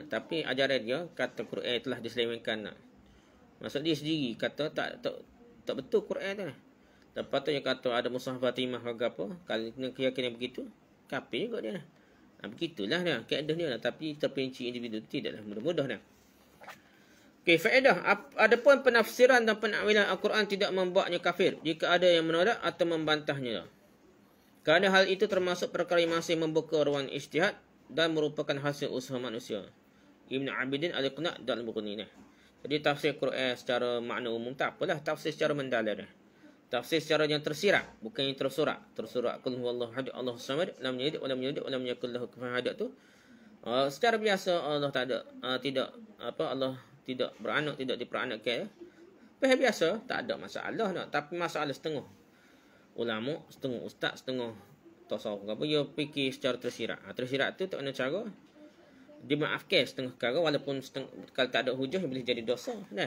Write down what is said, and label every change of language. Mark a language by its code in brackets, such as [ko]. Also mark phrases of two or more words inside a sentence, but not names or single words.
[ms] Tapi ajaran dia kata Quran telah diselewengkan dah. Maksud dia sendiri kata tak betul Quran tu dah. Lepas tu dia kata ada Mushaf Fatimah ke apa. Kalau keyakinan begitu, kafir juga dia dah. Begitulah dah keadaan dia lah. Tapi terperinci individu tidaklah mudah-mudah dah. Okey, faedah. Adapun penafsiran dan penakwilan Al-Quran tidak membuatnya kafir jika ada yang menolak atau membantahnya. Kerana hal itu termasuk perkara yang masih membuka ruang ijtihad dan merupakan hasil usaha manusia. Ibn Abidin Al-Iqna' dan Al-Mughni. Jadi tafsir Quran secara makna umum tak apalah. Tafsir secara mendalam dah. Tafsir secara yang tersirat, bukan yang tersurat. [ar] Tersurat قل هو الله أحد الله صمد لم يلد ولم يولد ولم يكن له كفوا أحد tu. [ms] Secara biasa Allah tak ada Allah tidak beranak, tidak diperanakkan. Biasa tak ada masalah nak. Tapi masalah setengah ulama, setengah ustaz, setengah tasawuf apa dia fikir secara tersirat. Tersirat tu tak ada cara dimaafkan setengah perkara walaupun kalau tak ada hujah boleh jadi dosa dah.